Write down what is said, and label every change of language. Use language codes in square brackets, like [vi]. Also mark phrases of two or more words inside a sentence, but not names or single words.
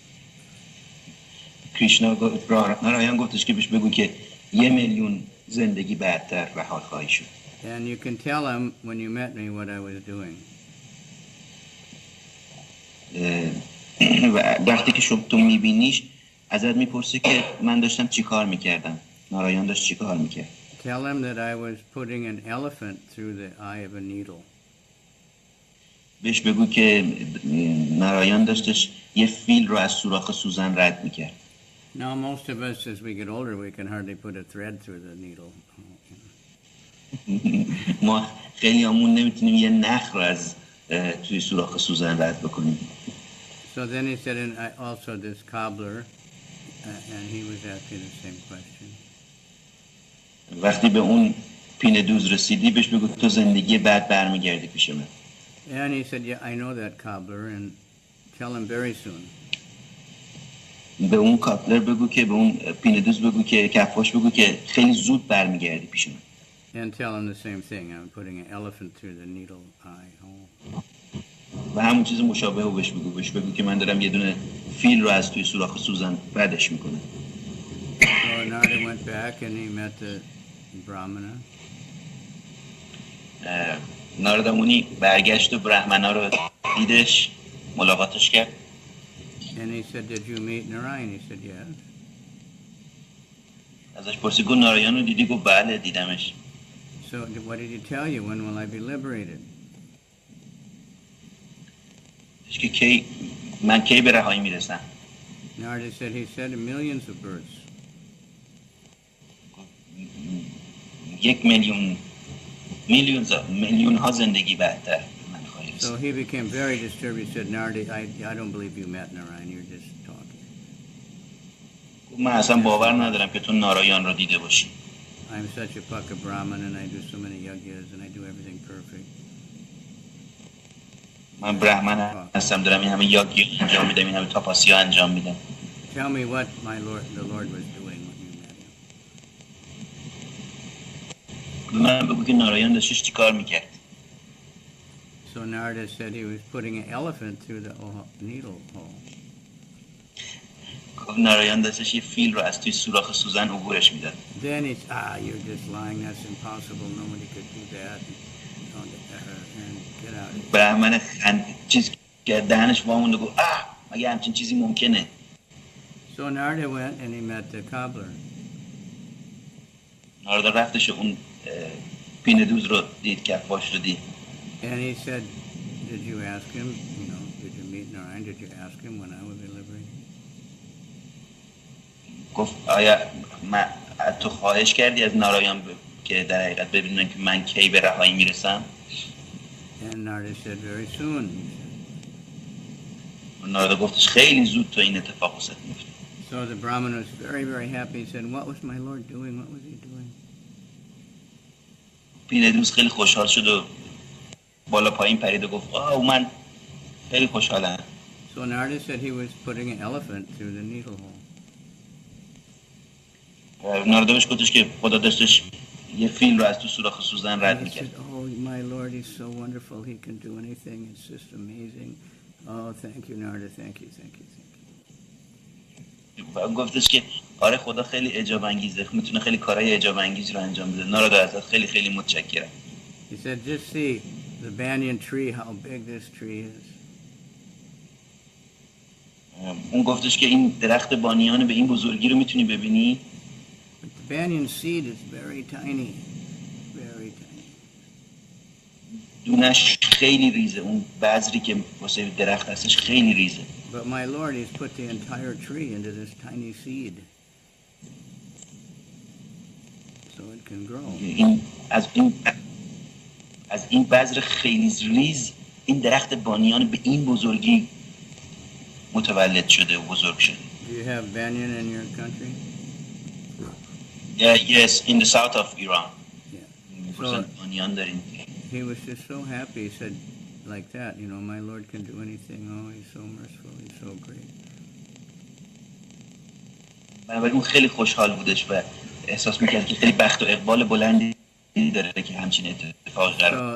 [fa] نارایان گفتش که بهش بگو که 1 میلیون زندگی بعدتر رها خواهی شد. [en] And you can tell him when you met me what I was doing. [fa] وقتی که تو میبینیش ازت میپرسه که من داشتم چی کار میکردم. نارایان داشت چی کار میکرد. [en] Tell him that I was putting an elephant through the eye of a needle. [fa] بهش بگو که نارایان داشتش یه فیل رو از سوراخ سوزن رد میکرد. [en] Now most of us as we get older we can hardly put a thread through the needle. [fa] ما خیلی همون نمیتونیم یه نخ رو از توی سوراخ سوزن رد بکنیم. [en] So then he said, and also this cobbler, and he was asking the same question. [fa] وقتی به اون پینه دوز رسیدی بهش بگو تو زندگی بعد برمیگردی پیش من. [en] And he said, yeah, I know that cobbler, and tell him very soon. [fa] به اون کابلر بگو که به اون پینه دوز بگو که کفاش بگو که خیلی زود برمیگردی پیش من. [en] And tell him the same thing. I'm putting an elephant through the needle eye hole. [fa] و همون چیز مشابه رو بهش بگو که من دارم یه دونه فیل رو از توی سوراخ سوزن ردش میکنم. [en] So Narada went back and he met the brāhmana. [fa] نارادامونی برگشت و برهمنا رو دیدش، ملاقاتش کرد. [en] And he said, did you meet Narayan? He said, yes. [fa] ازش پرسید گفت نارایان رو دیدی؟ گفت بله دیدمش. [en] So what did he tell you? When will I be liberated? [fa] که من کی به رهایی میرسم؟ [en] Narada said, he said millions of births. [fa] 1 میلیون ها زندگی بعدتر من خواهی رسم. [en] So he became very disturbed. He said, Narada, I don't believe you met Narayan. You're just talking. [fa] من اصلا باور ندارم که تو نارایان رو دیده باشی. [en] I'm such a paka brahman and I do so many yagyas and I do everything perfect. [fa] من برهمن هستم، دارم این همه یاگی انجام میدم، این همه تاپاسیا انجام میدم. [en] Tell me what the Lord was doing when you met him. [fa] من بگو که نارایان داشتش چی کار میکرد. [en] So Narada said he was putting an elephant through the needle hole. [fa] نارایان داشتش یه فیل رو از توی سوراخ سوزن عبورش میداد. [en] Then it's, you're just lying, that's impossible, nobody could do that. And get out of here. [fa] برهمن چیز که دهنش وامونده گفت مگه همچین چیزی ممکنه. [en] So Narada went and he met the cobbler. [fa] ناردا رفتش اون پیندوز رو دید، کفاش رو دید. [en] And he said, did you ask him, did you meet Narayan? Did you ask him when I would be liberated? [fa] گفت آیا تو خواهش کردی از نارایان که در حقیقت ببینن که من کی به رهایی میرسم؟ [en] And Narada said, very soon. [fa] ناردا گفتش خیلی زود تو این اتفاق واسه میفته. [en] So the Brahman was very, very happy. He said, what was my Lord doing? What was he doing? [fa] پیندوز خیلی خوشحال شد و بالا پایین پرید و گفت من خیلی خوشحالم. [en] So Narada said he was putting an elephant through the needle hole. [fa] ناردا بهش گفتش که خدا داشتش یه فیل رو از تو سوراخ سوزن رد میکرد. [en] Oh, my Lord, he's so wonderful. He can do anything. It's just amazing. Oh, thank you, Narada. Thank you. [fa] و گفتش که آره خدا خیلی اعجاب انگیزه، میتونه خیلی کارهای اعجاب انگیزی رو انجام بده. ناردا ازت خیلی خیلی متشکرم. [en] He said, just see the banyan tree, how big this tree is. [fa] اون گفتش که این درخت بانیان به این بزرگی رو میتونی ببینی؟ [en] But the banyan seed is very tiny, very tiny. [fa] دونش خیلی ریزه، اون بذری که واسه درخت هستش خیلی ریزه. [en] But my Lord, he's put the entire tree into this tiny seed, so it can grow. [fa] از این بذر خیلی ریز این درخت بانیان به این بزرگی متولد شده و بزرگ شده. [en] Do you have banyan in your country? Yes, in the south of Iran. Yeah. So, [fa] بانیان داریم. [en] He was just so happy. He said, like that, my Lord can do anything. Oh, he's so merciful. He's so great. [fa] بنابراین اون خیلی خوشحال بودش و احساس میکرد که خیلی بخت و اقبال بلندی داره که همچین اتفاقی قرار